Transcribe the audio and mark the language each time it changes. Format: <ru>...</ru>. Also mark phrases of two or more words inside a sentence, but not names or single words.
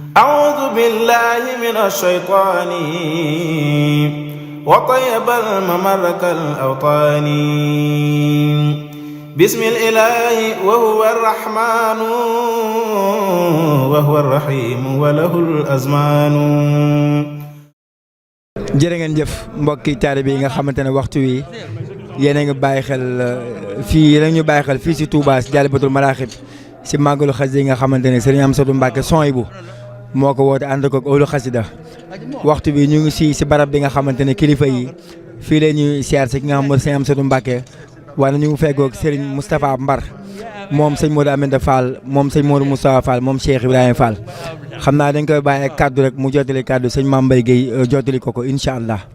<ar>أعوذ بالله من الشيطان وطيب الممر كالأوطان بسم الإله وهو الرحمن وهو الرحيم وله الأزمان.</ar> <wo>jërë ngeen jëf mbokki taalibe yi nga xamante ne waxtu wi yéen a ngi bàyyi xel fii yéen a ñu bàyyi xel fii si Touba si Jaalibatul Maraaxib si màggalu xasida yi nga xamante ne Serigne Amsatou Mbacké Souhaïbou moo ko woote ànd ko ak ëwlu xasida waxtu bi ñu ngi si barab bi nga xamante ne kilifa yi fii la ñuy siyaar si ki nga xam mooy Serigne Amsatou Mbacké waaye ñu ngi feggoog Serigne Moustapha Mbar moom sëñ Modou Aminta Fall moom sëñ Modou Moustapha Fall moom Cheikh Ibrahima Fall xam naa dañ koy bàyyi ak kaddu rek mu jottali kaddu sëñ Mame Mbaye Guèye jottali ko</wo> <ar>إن شاء الله.</ar>